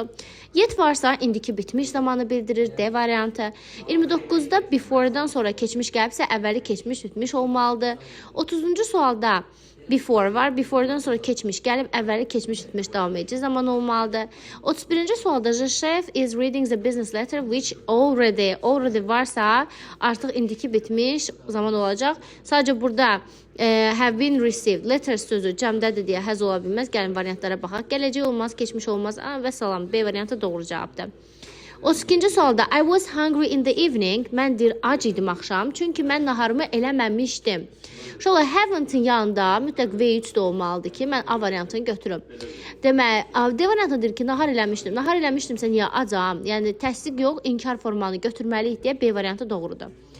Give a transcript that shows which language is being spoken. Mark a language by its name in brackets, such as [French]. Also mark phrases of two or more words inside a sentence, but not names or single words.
[Azerbaijani] Yet varsa indiki bitmiş zamanı bildirir D variantı. 29-da before'dan sonra keçmiş gəlibsə, əvvəli keçmiş bitmiş olmalıdır. 30-cu sualda before var. Before'dan sonra keçmiş gəlib, əvvəli keçmiş bitmiş davam edici zaman olmalıdır. 31-ci sualda [English] the chef is reading the business letter which [Azerbaijani] already varsa artıq indiki bitmiş zaman olacaq. Sadəcə burada [English] have been received letter [Azerbaijani] sözü cəmdədir deyə həz ola bilməz. Gəlin variantlara baxaq. Gələcək olmaz, keçmiş olmaz. Və salam. B variantı doğru cavabdır. 32-ci sualda [English] I was hungry in the evening. [Azerbaijani] Mən deyir ac idim axşam. Çünki mən naharımı eləməmişdim. Şöyle haven't-in yanında mütləq V3 də olmalıdır ki, mən A variantını götürüm. Demək, D variantı deyir ki, nahar eləmişdim. Nahar eləmişdimsə niyə acam? Yəni təsdiq yox, inkar formanı götürməliyik deyə B variantı doğrudur.